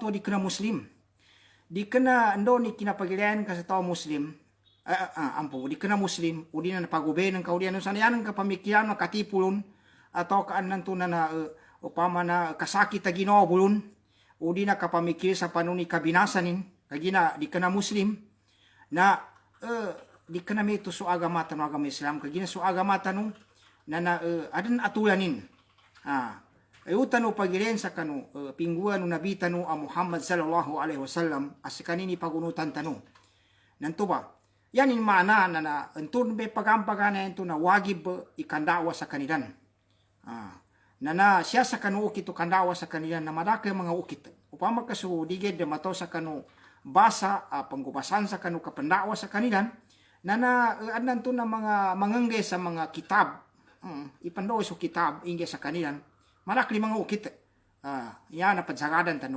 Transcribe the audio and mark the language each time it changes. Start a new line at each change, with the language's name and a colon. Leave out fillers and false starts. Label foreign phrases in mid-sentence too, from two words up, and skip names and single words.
Maguindanaon: to di kana Muslim di kana ndo ni kinapagilian ka sa tao Muslim ampo di kana Muslim udi na napagube ng kaudian no sanayan ka pamikiran katipulon atau kaanan to na upama na kasakit ta Ginoo bulon udi na kapamikir sa panuni kabinasanin kagina di kana Muslim na di kana mito so agama tanu agama Islam kagina so agama tanu na adan atulanin ayutan no pagilen sa kanu pingguan no nabi tanu a Muhammad
Arabic: صلى الله عليه وسلم
Maguindanaon: asikanini pagunutan tanu nanto ba yan in mana na entun be pagampagana ento na wagib ikandawa sa kanidan na siya sa kanu ukit kandawa sa kanidan na madake mga ukit upama kasu diged de mato sa kanu basa panggubasan sa kanu kapandawa sa kanidan na anan to na mga mangangge sa mga kitab ipandaw so kitab ingge sa kanidan malakli mga ukit yan na padsagadan tanu